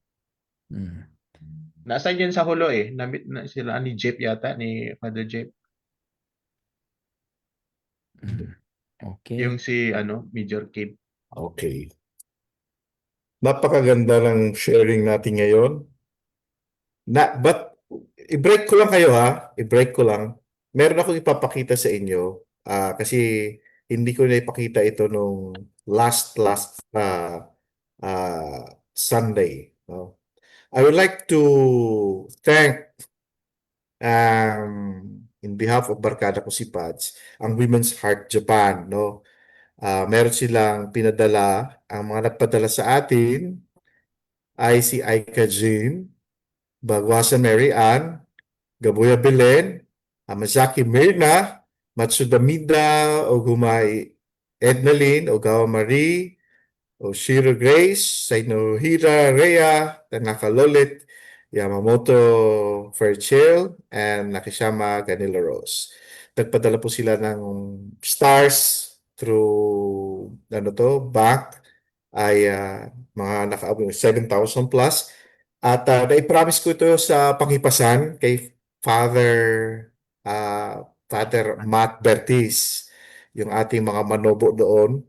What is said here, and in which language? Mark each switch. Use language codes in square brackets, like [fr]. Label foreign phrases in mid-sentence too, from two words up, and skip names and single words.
[tl] Nasa yun sa hulo eh. Namit na sila ni Jeep yata, ni Father Jeep. Okay. Yung si Major Kim. Okay. Napakaganda ng sharing natin ngayon. But i-break ko lang kayo ha. I-break ko lang. Meron akong ipapakita sa inyo. Kasi hindi ko na ipakita ito nung [en] last Sunday. [tl] No? [en] I would like to thank in behalf of [tl] Barkada ko si Pads, ang [en] Women's Heart Japan. No? [tl] Meron silang pinadala. Ang mga nagpadala sa atin ay si Aika Jean, Bagwasa Mary Ann, Gabuya Belen, Amazaki Mirna, Matsuda Mida, Ogumai Ednalyn, Ogawa Marie, Oshiro Grace, Sainohira Rhea, Tanaka Lolit, Yamamoto Fairchild, and Nakishama Ganila Rose. Nagpadala po sila ng stars [en] through bank [tl] ay mga nakaabot 7,000 plus. At nai-promise ko ito sa pangipasan kay Father Matt Bertis, yung ating mga manobo doon.